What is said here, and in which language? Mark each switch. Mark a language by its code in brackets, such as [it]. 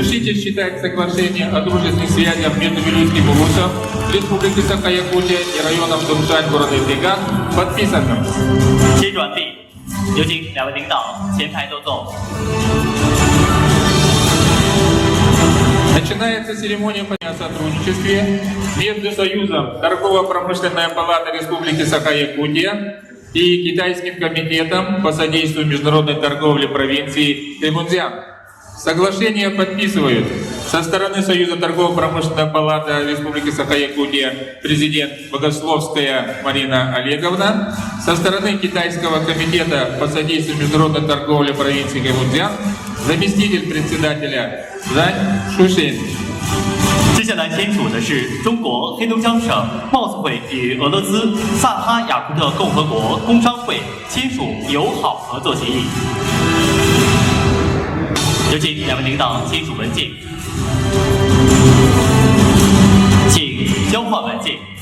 [ru] Считать соглашение о дружественных связях между Вилюйским улусом Республики Саха-Якутия и районом Дуншань, города Феган подписанным. [zh] 签转毕，有请两位领导前排落座。 [ru] Начинается церемония о сотрудничестве между Союзом Торгово-промышленная палата Республики Саха-Якутия и Китайским комитетом по содействию международной торговле провинции Хэйлунцзян. Соглашение подписывают со стороны Союза торгово-промышленной палаты Республики Саха-Якутия президент Богословская Марина Олеговна, со стороны Китайского комитета по содействию международной торговли провинции Хэйхунцзян заместитель председателя Жань Шушин. [zh] 接下来签署的是中国黑龙江省贸促会与俄罗斯萨哈雅库特共和国工商会签署友好合作协议。有请两位领导签署文件，请交换文件。